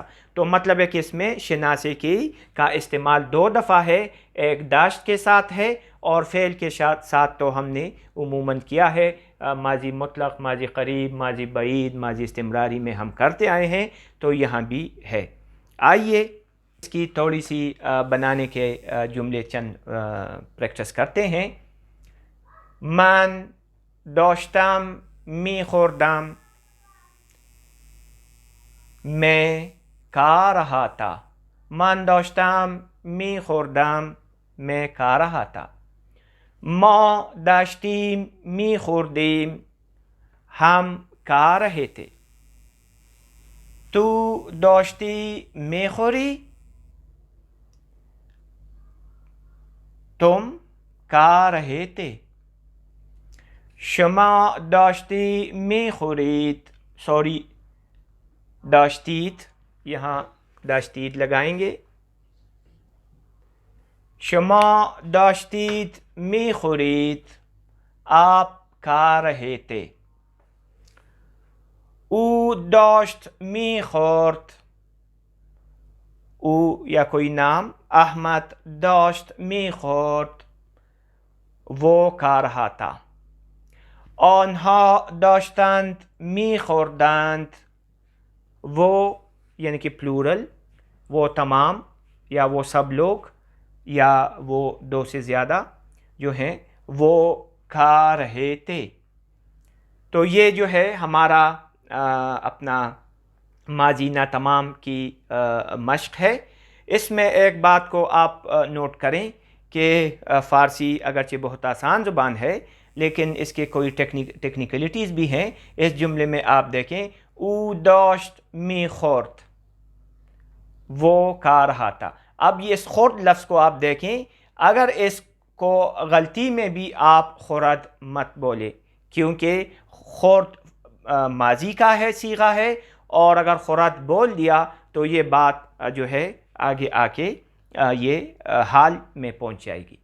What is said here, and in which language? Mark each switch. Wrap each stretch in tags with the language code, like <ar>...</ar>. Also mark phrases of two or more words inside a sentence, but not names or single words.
<ur>تو مطلب ہے کہ اس میں شناسے کا استعمال 2 دفعہ ہے، ایک داشت کے ساتھ ہے اور فعل کے ساتھ تو ہم نے عموماً کیا ہے، ماضی مطلق، ماضی قریب، ماضی بعید، ماضی استمراری میں ہم کرتے آئے ہیں، تو یہاں بھی ہے۔ آئیے اس کی تھوڑی سی بنانے کے جملے چند پریکٹس کرتے ہیں۔</ur> <fa>من داشتم میخوردم،</fa> <ur>میں کھا رہا تھا۔</ur> <fa>من داشتم میخوردم،</fa> <ur>میں کھا رہا تھا۔</ur> <fa>ما داشتیم میخوردیم،</fa> <ur>ہم کھا رہے تھے۔</ur> <fa>تو داشتی میخوری،</fa> <ur>تم کھا رہے تھے۔</ur> <fa>شما داشتی میخورید، داشتید،</fa> <ur>یہاں داشتید لگائیں گے۔</ur> <fa>شما داشتید میخورید،</fa> <ur>آپ کھا رہے تھے۔</ur> <fa>او داشت میخورد، او</fa> <ur>یا کوئی نام،</ur> <fa>احمد داشت میخورد،</fa> <ur>وہ کھا رہا تھا۔</ur> <fa>آنها داشتند میخوردند،</fa> <ur>وہ یعنی کہ پلورل، وہ تمام یا وہ سب لوگ یا وہ 2 سے زیادہ جو ہیں وہ کھا رہے تھے۔ تو یہ جو ہے ہمارا اپنا ماضی ناتمام کی مشق ہے۔ اس میں ایک بات کو آپ نوٹ کریں کہ فارسی اگرچہ بہت آسان زبان ہے لیکن اس کے کوئی ٹیکنیکلٹیز بھی ہیں۔ اس جملے میں آپ دیکھیں،</ur> <fa>او داشت میخورد،</fa> <ur>وہ کھا رہا تھا۔ اب یہ اس خورد لفظ کو آپ دیکھیں، اگر اس کو غلطی میں بھی آپ خورد مت بولے، کیونکہ خورد ماضی کا ہے، صیغہ ہے، اور اگر خورد بول دیا تو یہ بات جو ہے آگے آ کے یہ حال میں پہنچ جائے گی۔</ur>